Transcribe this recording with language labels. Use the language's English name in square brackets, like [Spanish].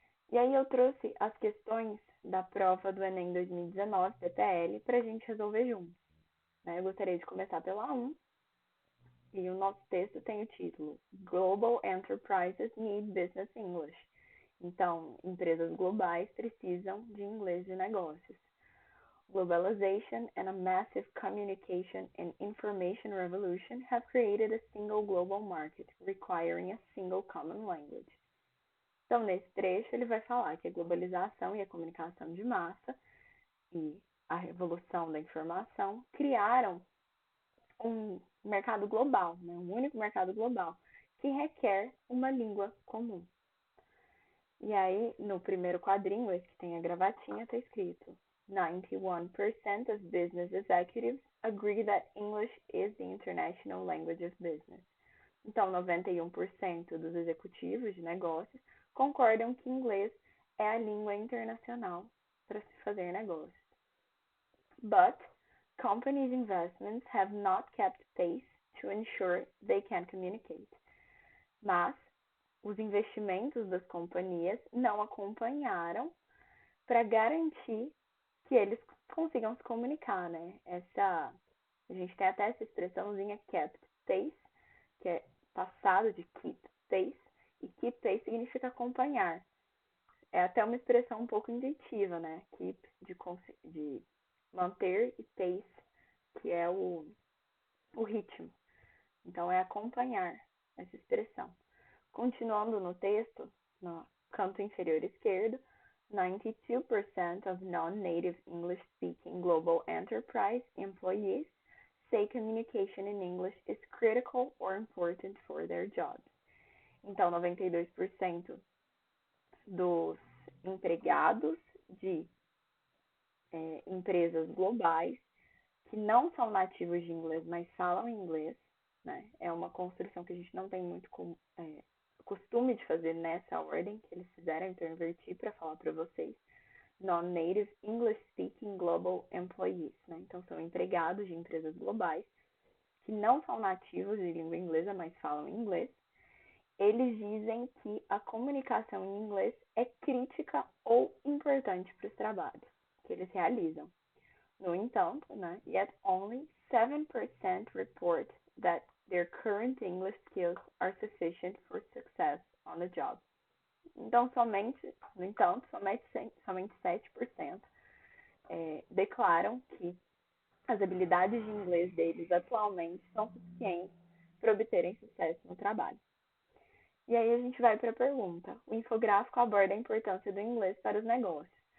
[Portuguese] E aí eu trouxe as questões da prova do Enem 2019, PTL, para a gente resolver juntos. Né? Eu gostaria de começar pela 1, e o nosso texto tem o título [English] Global Enterprises Need Business English. [Portuguese] Então, empresas globais precisam de inglês de negócios. [English] Globalization and a massive communication and information revolution have created a single global market, requiring a single common language. [Portuguese] Então, nesse trecho, ele vai falar que a globalização e a comunicação de massa e a revolução da informação criaram um mercado global, né? Um único mercado global, que requer uma língua comum. E aí, no primeiro quadrinho, esse que tem a gravatinha, está escrito [English] 91% of business executives agree that English is the international language of business. [Portuguese] Então, 91% dos executivos de negócios concordam que inglês é a língua internacional para se fazer negócios. [English] But companies' investments have not kept pace to ensure they can communicate. [Portuguese] Mas os investimentos das companhias não acompanharam para garantir que eles consigam se comunicar, né? A gente tem até essa expressãozinha kept pace, que é passado de keep pace, e keep pace significa acompanhar. É até uma expressão um pouco intuitiva, né? Keep, de manter, e pace, que é o ritmo. Então, é acompanhar essa expressão. Continuando no texto, no canto inferior esquerdo, [English] 92% of non-native English-speaking global enterprise employees say communication in English is critical or important for their jobs. [Portuguese] Então, 92% dos empregados de empresas globais que não são nativos de inglês, mas falam inglês, né? É uma construção que a gente não tem muito costume de fazer nessa ordem que eles fizeram, então eu inverti para falar para vocês. [English] Non-native English Speaking Global Employees, né? [Portuguese] Então são empregados de empresas globais que não são nativos de língua inglesa, mas falam inglês. Eles dizem que a comunicação em inglês é crítica ou importante para os trabalhos que eles realizam. No entanto, né, [English] yet only 7% report that their current English skills are sufficient for success on the job. [Portuguese] Então, no entanto, somente 7% declaram que as habilidades de inglês deles atualmente são suficientes para obterem sucesso no trabalho. E aí a gente vai para a pergunta. O infográfico aborda a importância do inglês para os negócios.